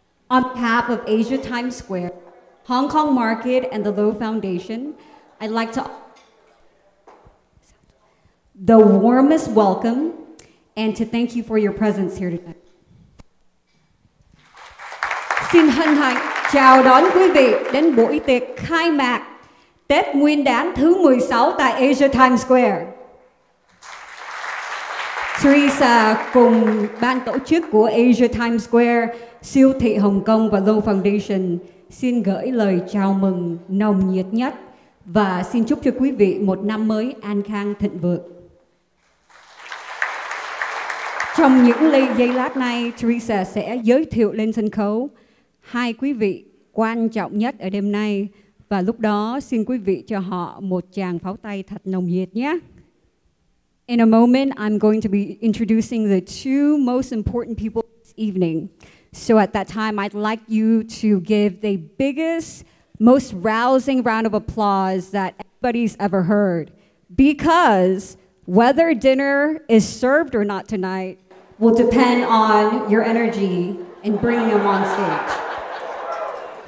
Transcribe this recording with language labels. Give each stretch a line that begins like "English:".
English: On behalf of Asia Times Square, Hong Kong Market, and the Low Foundation, I'd like to the warmest welcome and to thank you for your presence here tonight.
Vietnamese: Xin hân hạnh chào đón quý vị đến buổi tiệc khai mạc Tết Nguyên đán thứ 16 tại Asia Times Square. Teresa cùng ban tổ chức của Asia Times Square, siêu thị Hồng Kông và Low Foundation xin gửi lời chào mừng nồng nhiệt nhất và xin chúc cho quý vị một năm mới an khang thịnh vượng. Trong những giây lát này, Teresa sẽ giới thiệu lên sân khấu hai quý vị quan trọng nhất ở đêm nay, và lúc đó xin quý vị cho họ một tràng pháo tay thật nồng nhiệt nhé.
English: In a moment, I'm going to be introducing the two most important people this evening. So at that time, I'd like you to give the biggest, most rousing round of applause that anybody's ever heard. Because whether dinner is served or not tonight will depend on your energy in bringing them on stage.